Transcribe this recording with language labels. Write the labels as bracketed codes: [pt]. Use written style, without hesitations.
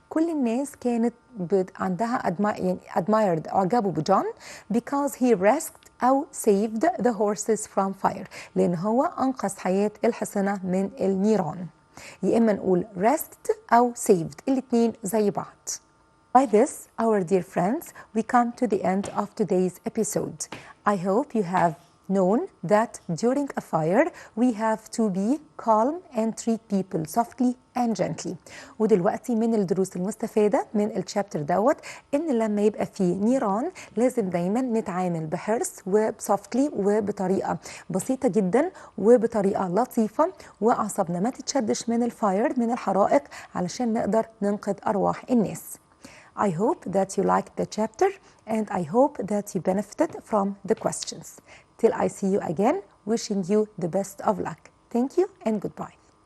[ar] كل الناس كانت عندها admired، أعجبوا بجون [en] because he rescued [ar] أو saved the horses from fire، لأن هو أنقذ حياة الحصنة من النيران. يا إما نقول rescued أو saved، الاتنين زي بعض. [en] By this, our dear friends, we come to the end of today's episode. I hope you have known that during a fire we have to be calm and treat people softly and gently. [ar] ودلوقتي من الدروس المستفادة من الشابتر دوت إن لما يبقى فيه نيران لازم دايما نتعامل بحرص وبsoftly وبطريقة بسيطة جدا وبطريقة لطيفة، وأعصابنا ما تتشدش من الفاير، من الحرائق، علشان نقدر ننقذ أرواح الناس. [en] I hope that you liked the chapter and I hope that you benefited from the questions. Till I see you again, wishing you the best of luck. Thank you and goodbye.